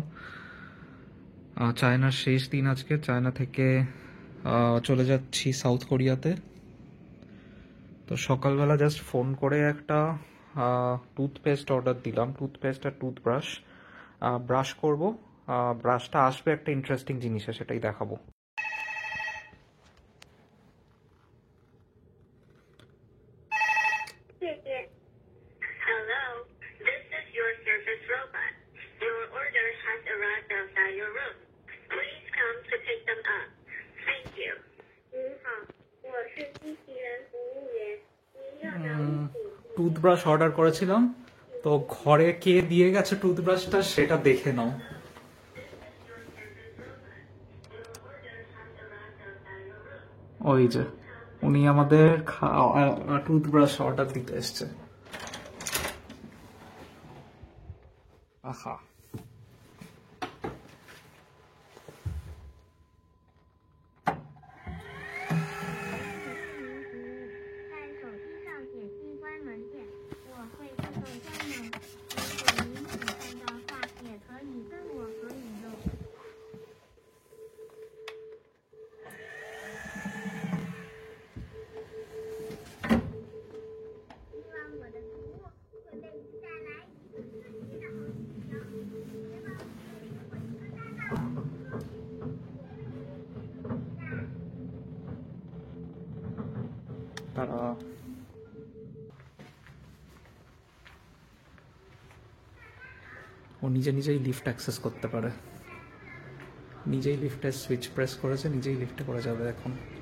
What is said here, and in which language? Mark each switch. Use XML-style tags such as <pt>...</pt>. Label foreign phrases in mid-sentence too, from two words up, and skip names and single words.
<bn>চায়নার শেষ দিন আজকে, চায়না থেকে চলে যাচ্ছি সাউথ কোরিয়াতে। তো সকালবেলা</bn> <en>just phone</en> <bn>করে একটা টুথপেস্ট অর্ডার দিলাম, টুথপেস্ট আর টুথব্রাশ। ব্রাশ করব, ব্রাশটা আসবে একটা ইন্টারেস্টিং জিনিসে, সেটাই দেখাবো।</bn> <en>Hello, this is your service robot. Your order has arrived outside your room. Please come to pick them up. Thank you.</en> <zh>您好，我是机器人服务员，您要哪里请？</zh> <bn>টুথব্রাশ অর্ডার করেছিলাম, তো ঘরে কে দিয়ে গেছে টুথব্রাশটা সেটা দেখে নাও। ওই যে উনি আমাদের টুথব্রাশ অর্ডার দিতে এসছে। আহা,</bn> <zh>在手机上点击关门键，我会自动关门。如果您喜欢的话，也可以跟我合影哦。希望我的服务会为你带来一个刺激的好体验。别忘了给我一个赞吧！</zh> <bn>তারা ও নিজে নিজেই</bn> <en>lift access</en> <bn>করতে পারে, নিজেই লিফটের</bn> <en>switch press</en> <bn>করেছে, নিজেই লিফটে করে যাবে এখন।</bn>